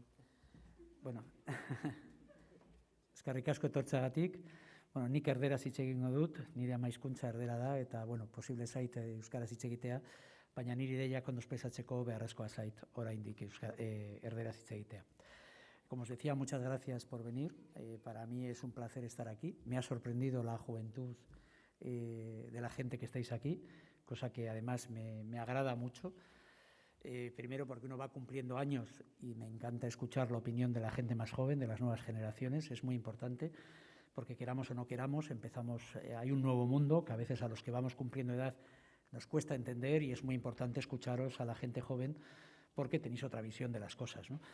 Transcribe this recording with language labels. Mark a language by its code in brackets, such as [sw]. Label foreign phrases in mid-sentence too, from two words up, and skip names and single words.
[eu] Bueno, eskerrik asko etortzagatik. Nik erderaz hitz egingo dut, nire ama hizkuntza erdera da, eta, posible zait euskaraz hitz egitea, baina niri ideiak ondo espesatzeko beharrezkoa zait oraindik erderaz hitz egitea. [es] Como os decía, muchas gracias por venir. Para mí es un placer estar aquí. Me ha sorprendido la juventud de la gente que estáis aquí, cosa que además me agrada mucho. Primero porque uno va cumpliendo años y me encanta escuchar la opinión de la gente más joven, de las nuevas generaciones, es muy importante, porque queramos o no queramos, hay un nuevo mundo que a veces a los que vamos cumpliendo edad nos cuesta entender, y es muy importante escucharos a la gente joven porque tenéis otra visión de las cosas, ¿no?